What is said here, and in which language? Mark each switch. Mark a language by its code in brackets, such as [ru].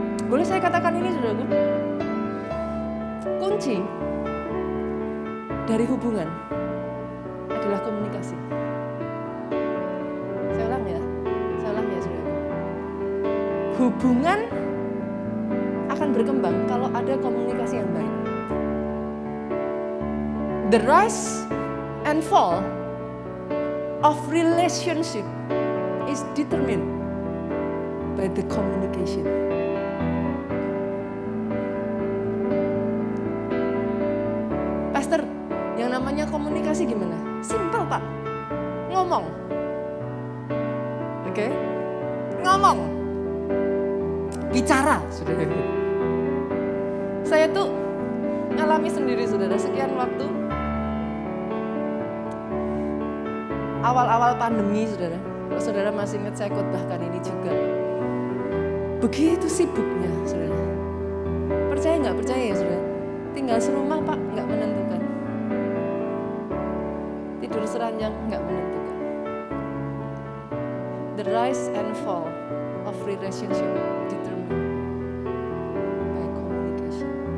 [id] Boleh saya katakan ini, saudaraku? Kunci dari hubungan adalah komunikasi. Saya ulang ya, saudaraku. Hubungan akan berkembang kalau ada komunikasi yang baik. [en] The rise and fall of relationship is determined by the communication. [id] Pastor, yang namanya komunikasi gimana? Simple, Pak. Ngomong. Oke? Ngomong. Bicara, saudara. Saya tuh ngalami sendiri, saudara, sekian waktu. Awal-awal pandemi, saudara. Kalau saudara masih ingat, saya khotbahkan ini juga. Begitu sibuknya, saudara. Percaya nggak percaya ya, saudara? Tinggal serumah, Pak, nggak menentukan. Tidur seranjang, nggak menentukan. [en] The rise and fall of relationship determined by communication.